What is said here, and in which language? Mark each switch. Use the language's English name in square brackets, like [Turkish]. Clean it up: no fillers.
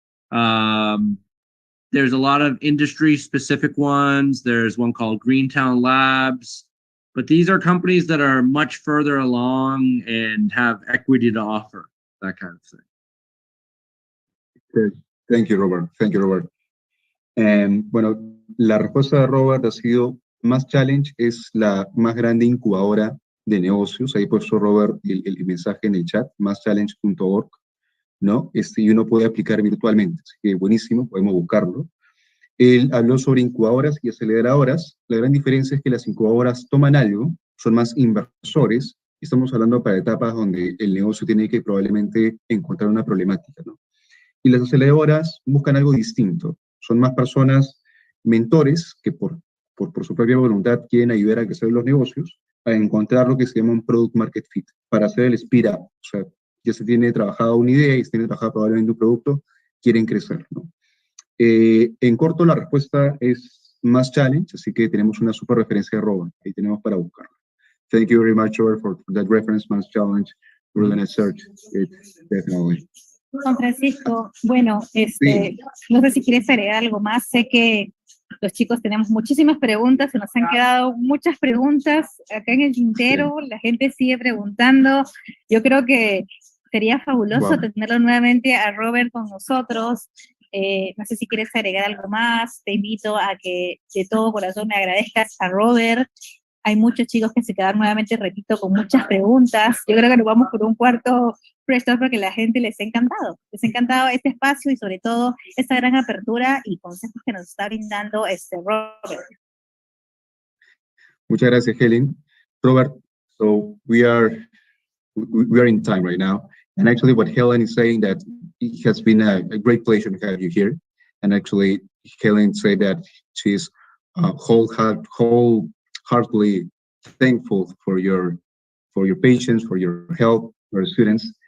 [English] There's a lot of industry specific ones. There's one called Greentown Labs, but these are companies that are much further along and have equity to offer, that kind of thing. Okay. Thank you, Robert. [Spanish] Bueno, la respuesta de Robert ha sido, Mass Challenge es la más grande incubadora de negocios. Ahí puesto Robert el mensaje en el chat, masschallenge.org, ¿no? Y uno puede aplicar virtualmente, así que buenísimo, podemos buscarlo. Él habló sobre incubadoras y aceleradoras. La gran diferencia es que las incubadoras toman algo, son más inversores, y estamos hablando para etapas donde el negocio tiene que probablemente encontrar una problemática, ¿no? Y las aceleradoras buscan algo distinto. Son más personas, mentores, que por su propia voluntad quieren ayudar a crecer los negocios, a encontrar lo que se llama un product market fit, para hacer el speed up. O sea, ya se tiene trabajado una idea y se tiene trabajado probablemente un producto, quieren crecer, ¿no? En corto, la respuesta es Mass Challenge, así que tenemos una super referencia de Robert, ahí tenemos para buscarla. [English] Thank you very much, Robert, for that reference math challenge. We're going to search it, definitely. [Spanish] Juan Francisco, bueno, no sé si quieres agregar algo más. Sé que los chicos tenemos muchísimas preguntas, se nos han quedado muchas preguntas acá en el tintero, la gente sigue preguntando. Yo creo que sería fabuloso tenerlo nuevamente a Robert con nosotros. No sé si quieres agregar algo más. Te invito a que de todo corazón me agradezcas a Robert. Hay muchos chicos que se quedaron nuevamente, repito, con muchas preguntas. Yo creo que nos vamos por un cuarto Fresh Talk porque a la gente les ha encantado. Les ha encantado este espacio y sobre todo esta gran apertura y consejos que nos está brindando Robert. Muchas gracias, Helen. [English] Robert, so we are in time right now. And actually what Helen is saying that it has been a great pleasure to have you here. And actually Helen said that she's wholeheartedly thankful for your patience, for your help, for students.